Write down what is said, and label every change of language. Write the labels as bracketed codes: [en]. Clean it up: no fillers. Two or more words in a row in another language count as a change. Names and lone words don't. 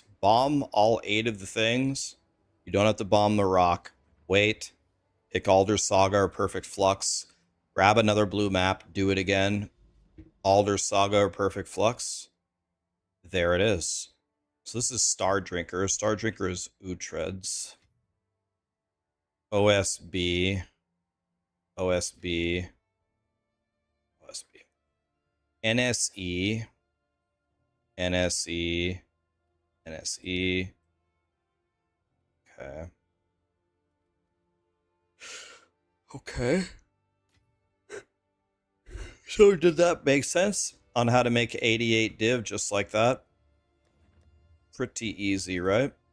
[en] Bomb all 8 of the things. You don't have to bomb the rock. Wait. Pick Alder's Saga or Perfect Flux. Grab another blue map. Do it again. Alder's Saga or Perfect Flux. There it is. So this is Star Drinker. Star Drinker is Uhtred's. OSB. OSB. OSB. NSE. NSE. NSE. Okay. Okay. So did that make sense on how to make 88 div just like that? Pretty easy, right?